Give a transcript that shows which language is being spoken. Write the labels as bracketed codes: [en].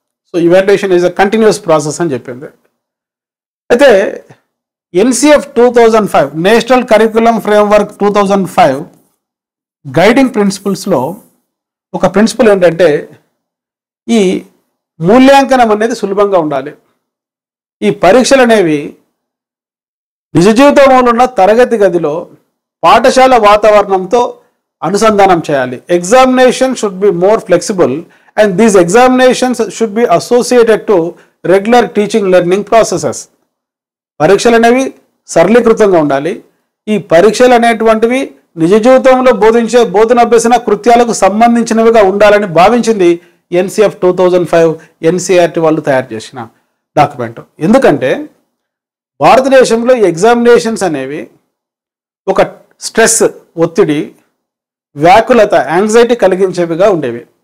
[en] so evaluation is a continuous process [te] అని చెప్పింది. అయితే NCF 2005 national curriculum framework 2005 guiding ప్రిన్సిపల్స్లో ఒక ప్రిన్సిపల్ ఏంటంటే ఈ మూల్యాంకనం అనేది సులభంగా ఉండాలి. ఈ పరీక్షలు అనేవి నిజ జీవితంలో ఉన్న తరగతి గదిలో పాఠశాల వాతావరణంతో అనుసంధానం చేయాలి. [en] Examination should be more flexible and these examinations should be associated to regular teaching learning processes. [te] పరీక్షలు అనేవి సరళీకృతంగా ఉండాలి. ఈ పరీక్షలు అనేటువంటివి నిజ జీవితంలో బోధించే బోధన అభ్యసన కృత్యాలకు సంబంధించినవిగా ఉండాలని భావించింది ఎన్సిఎఫ్ 2005 ఎన్సిఆర్టీ వాళ్ళు తయారు చేసిన డాక్యుమెంట్. ఎందుకంటే భారతదేశంలో ఈ ఎగ్జామినేషన్స్ అనేవి ఒక స్ట్రెస్, ఒత్తిడి, వ్యాకులత, యాంగ్జైటీ కలిగించేవిగా ఉండేవి.